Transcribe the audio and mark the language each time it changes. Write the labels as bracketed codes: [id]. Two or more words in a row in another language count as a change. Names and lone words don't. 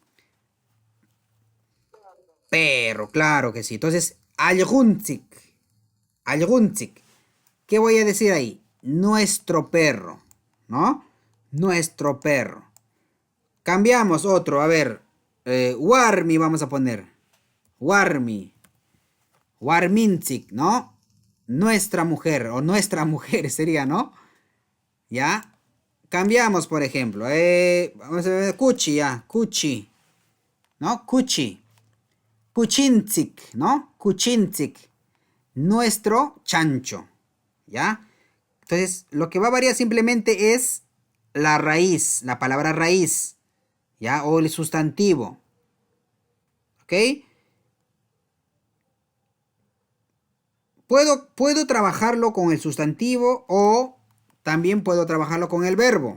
[es] Perro, claro que sí. Entonces, algunzik. Algunzik. ¿Qué voy a decir ahí? Nuestro perro, ¿no? Nuestro perro. Cambiamos otro, a ver. Warmi vamos a poner. Warmi. Warminzik, ¿no? Nuestra mujer o nuestra mujer sería, ¿no? ¿Ya? Cambiamos, por ejemplo. Vamos a ver, Kuchi, ya. Kuchi. ¿No? Kuchi. Kuchinzik, ¿no? Kuchinzik. Nuestro chancho. ¿Ya? Entonces, lo que va a variar simplemente es la raíz, la palabra raíz. ¿Ya? O el sustantivo. ¿Ok? Puedo trabajarlo con el sustantivo o también puedo trabajarlo con el verbo.